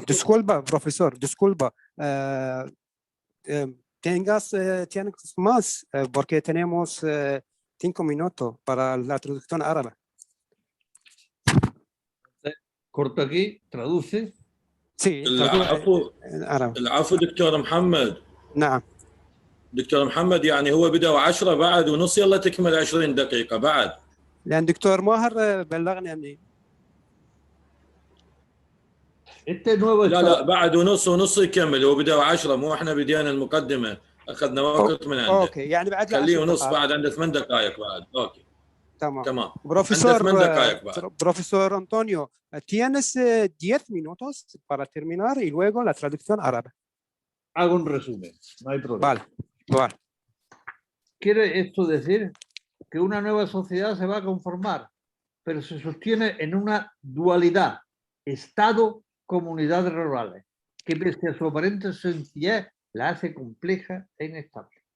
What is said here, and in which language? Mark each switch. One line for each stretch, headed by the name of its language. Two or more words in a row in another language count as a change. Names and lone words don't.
Spanish: Disculpa, profesor, disculpa. Tengas más, porque tenemos 5 minutos para la traducción árabe. Corto aquí, traduce. Sí,
Arabic: العفو دكتور محمد. نعم دكتور محمد يعني هو بدأ 10 بعد ونص، يلا تكمل 20 دقيقة بعد. لأن دكتور ماهر بلغني أني لا بعد ونص يكمل، هو بدأ 10 مو احنا بدينا المقدمة أخذنا وقت من عنده. أوكي يعني بعد خليه ونص بعد، عنده 8 دقائق بعد. أوكي تمام.
Spanish: Profesor Antonio, tienes 10 minutos para terminar y luego la traducción árabe. Hago un resumen, no hay problema. Vale. Quiere esto decir que una nueva sociedad se va a conformar, pero se sostiene en una dualidad, Estado-comunidades rurales, que pese a su aparente sencillez, la hace compleja e inestable.